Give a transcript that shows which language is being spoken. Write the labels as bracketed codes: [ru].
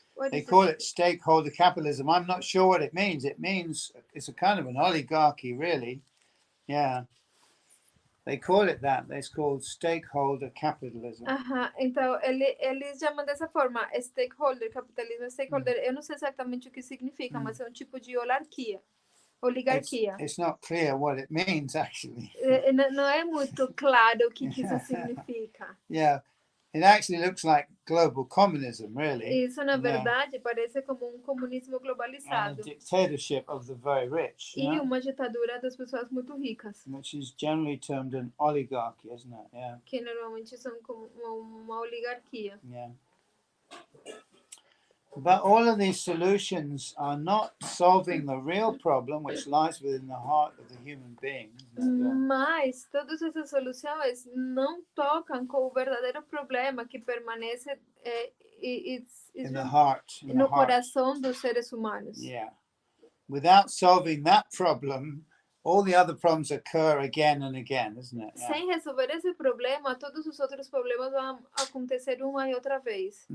[en] They call it stakeholder capitalism. I'm not sure what it means. It means it's a kind of an oligarchy, really. Yeah. They call it that. It's called stakeholder capitalism. [pt] Então eles chamam dessa forma. Stakeholder capitalismo. Stakeholder, eu não sei exatamente o que significa, mas é um tipo de oligarquia. [en] It's not clear what it means, actually. [pt] Não é muito claro o que isso significa. [en] Yeah. It actually looks like global communism, really. [pt] Isso, na verdade, parece como comunismo globalizado. [en] And a dictatorship of the very rich. [pt] E uma ditadura das pessoas muito ricas. [en] Which is generally termed an oligarchy, isn't it? Yeah. [pt] Que normalmente são como uma oligarquia. [en] Yeah. But all of these solutions are not solving the real problem which lies within the heart of the human being. [pt] Mas todas essas soluções não tocam com o verdadeiro problema que permanece [en] in the heart, [pt] no coração dos seres humanos. [en] Yeah. Without solving that problem, all the other problems occur again and again, isn't it? Yeah. [pt] Sem resolver esse problema, todos os outros problemas vão acontecer uma e outra vez.